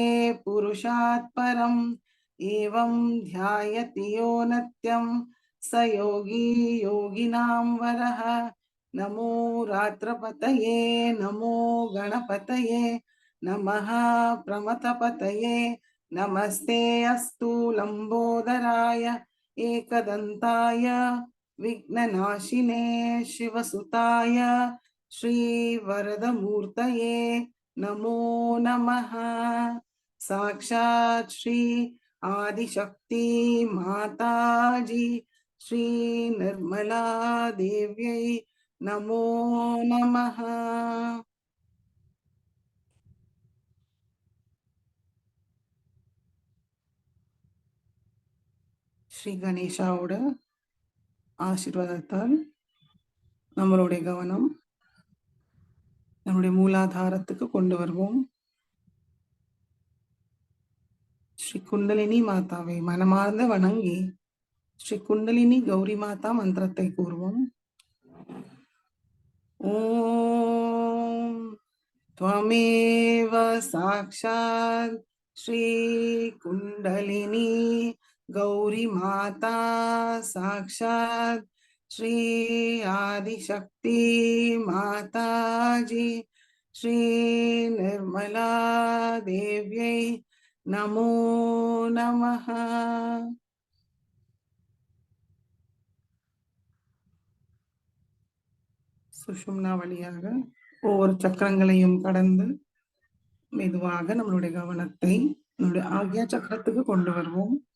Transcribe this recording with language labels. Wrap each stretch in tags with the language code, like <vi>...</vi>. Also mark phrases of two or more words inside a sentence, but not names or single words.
<sa>पुरुषात् परम् एवं ध्यायति यो नित्यं स योगी योगिनां वरः नमो रात्रपतये नमो गणपतये नमः प्रमथपतये नमस्ते अस्तु लंबोदराय एकदन्ताय विघ्ननाशिने शिवसुताय श्री वरदमूर्तये नमो नमः। साक्षात् श्री आदिशक्ति माताजी श्री निर्मला देव्यै नमो नमः।</sa> <ta>ஸ்ரீ கணேஷாவோட ஆசீர்வாதத்தால் நம்மளுடைய கவனம் நம்முடைய மூலாதாரத்துக்கு கொண்டு வருவோம். ஸ்ரீ குண்டலினி மாதாவை மனமார்ந்த வணங்கி ஸ்ரீ குண்டலினி கௌரி மாதா மந்திரத்தை கூறுவோம்.</ta> <sa>ஓம் त्वमेव साक्षात् श्री कुंडलिनी गौरी माता साक्षात् श्री आदिशक्ति माताजी श्री निर्मला देव्यै नमो नमः।</sa> <ta>சுஷும்னா வழியாக ஒவ்வொரு சக்கரங்களையும் கடந்து மெதுவாக நம்மளுடைய கவனத்தை நம்முடைய ஆக்ஞா சக்கரத்துக்கு கொண்டு வருவோம்.</ta>